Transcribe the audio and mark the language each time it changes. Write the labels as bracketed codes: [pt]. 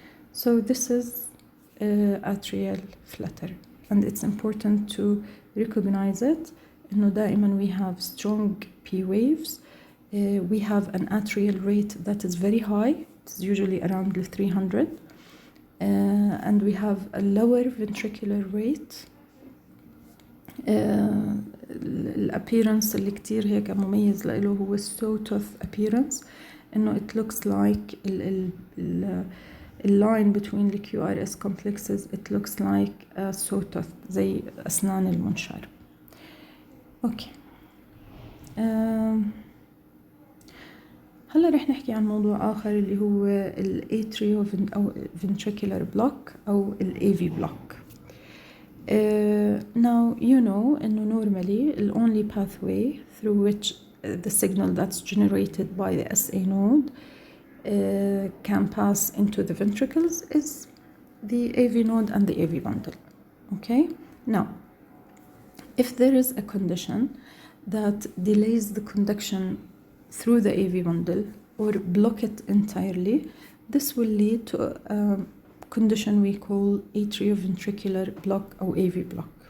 [en] So this is atrial flutter, and it's important to recognize it. [ar] إنه دائما [en] we have strong P waves. We have an atrial rate that is very high. It's usually around 300. And we have a lower ventricular rate. [ar] الappearance اللي كتير هيك مميز له هو sawtooth appearance. [en] إنه it looks like اللاين between the QRS complexes it looks like a sawtooth [ar] زي أسنان المنشار. أوكي، هلا رح نحكي عن موضوع آخر اللي هو الاتريو أو ventricular block أو ال AV block. [en] Now you know [ar] إنه [en] normally the only pathway through which the signal that's generated by the SA node can pass into the ventricles is the AV node and the AV bundle. Okay, now if there is a condition that delays the conduction through the AV bundle or block it entirely, this will lead to a condition we call atrioventricular block or AV block.